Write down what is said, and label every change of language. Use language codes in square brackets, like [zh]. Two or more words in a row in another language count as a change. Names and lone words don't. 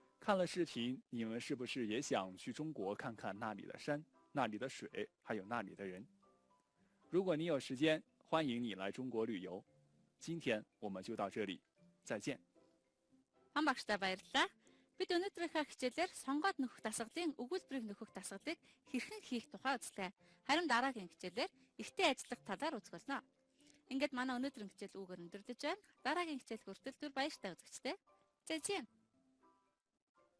[zh] 看了视频，你们是不是也想去中国看看那里的山、那里的水，还有那里的人？如果你有时间，欢迎你来中国旅游。今天我们就到这里，再见。 [mn] Хан багштай баярлалаа. Бид өнөөдрийнхээ хичээлээр сонгоод нөхөх дасгалын өгүүлбэрийг нөхөх дасгалыг хэрхэн хийх тухай үзлээ. Харин дараагийн хичээлээр ихтэй ажиллах талаар үзэх болно. Ингээд манай өнөөдрийн хичээл үгээр өндөрлөж байна. Дараагийн хичээл хүртэл түр баяртай үзэгчтэй.